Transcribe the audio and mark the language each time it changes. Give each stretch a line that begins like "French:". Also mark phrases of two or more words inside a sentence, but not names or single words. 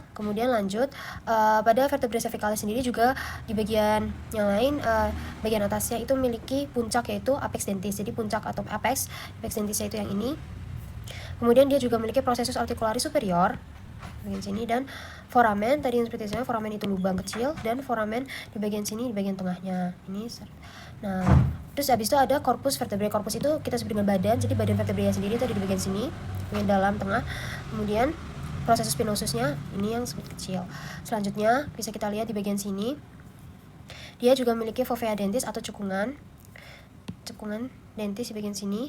Indonesian: Kemudian lanjut pada
Latin: vertebrae cervicalis
Indonesian: sendiri juga di bagian yang lain, bagian atasnya itu memiliki puncak, yaitu
Latin: apex dentis.
Indonesian: Jadi puncak atau
Latin: apex dentisnya
Indonesian: itu yang ini. Kemudian dia juga memiliki
Latin: processus articularis superior
Indonesian: bagian sini, dan foramen tadi yang seperti saya, foramen itu lubang kecil, dan foramen di bagian sini, di bagian tengahnya ini. Nah, terus habis itu ada
Latin: corpus vertebrae.
Indonesian: Corpus itu kita sebut dengan badan. Jadi badan vertebrae sendiri tadi di bagian sini, bagian dalam tengah. Kemudian proses spinosusnya ini yang sedikit kecil. Selanjutnya bisa kita lihat di bagian sini, dia juga memiliki
Latin: fovea dentis
Indonesian: atau cekungan dentis di bagian sini.